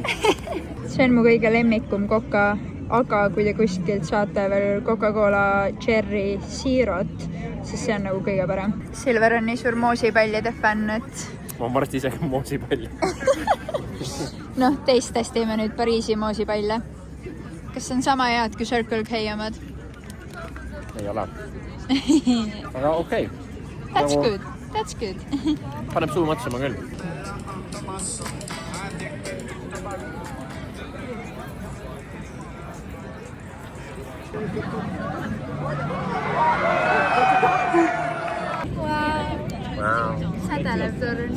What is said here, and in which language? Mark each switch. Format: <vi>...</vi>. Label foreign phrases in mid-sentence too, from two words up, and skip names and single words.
<et>See on mu kõige lemmikum koka, aga kui te kuskilt saate veel Coca-Cola Cherry Zerot, siis see on nagu kõige parem. Silver on nii suur moosipallide fänn, et... Ma varsti ise moosipalle. Teistes teeme nüüd Pariisi moosipalle. Kas on sama head kui Circle K omad? Ei ole. Aga okei.</et> <en>That's good. That's good.</en> <et>Paneb suu matsama küll. Sädelev torn.</et>